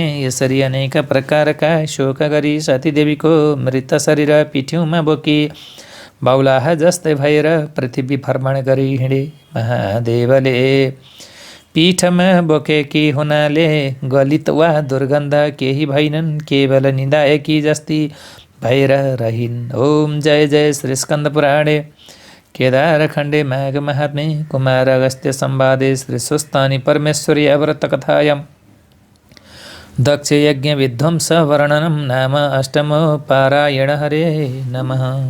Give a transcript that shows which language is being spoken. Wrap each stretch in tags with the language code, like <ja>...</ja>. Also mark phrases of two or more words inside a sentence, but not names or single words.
<ne>यसरी अनेक प्रकारका शोक गरी सतीदेवीको मृत शरीर पिठ्यौँमा बोकी बाहुलाहा जस्तै भएर पृथ्वी भ्रमण गरी हिँडे। महादेवले पीठमा बोकेकी हुनाले गलित वा दुर्गन्ध केही भएनन्, केवल निदायकी जस्ती भएर रहिन्।</ne> <sa>ओम जय जय श्री स्कन्द पुराणे केदार खण्डे माघ महात्मे कुमार अगस्त्य संवादे श्री सुस्तानि परमेश्वरी व्रत कथायां दक्ष यज्ञ विध्वंस वर्णनम नाम अष्टमो पारायण। हरे नमः।</sa>